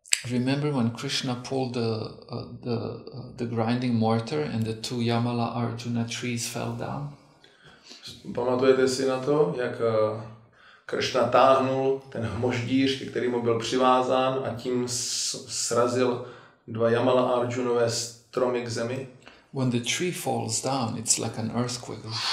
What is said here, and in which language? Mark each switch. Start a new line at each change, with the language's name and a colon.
English: Remember when Krishna pulled the grinding mortar and the two Yamala Arjuna trees fell down?
Czech: Pamatujete si na to, jak Kršna táhnul ten hmoždíř, ke kterému byl přivázán a tím srazil 2 Jamala a Arjunové stromy k zemi.
English: When the tree falls down, it's like an earthquake.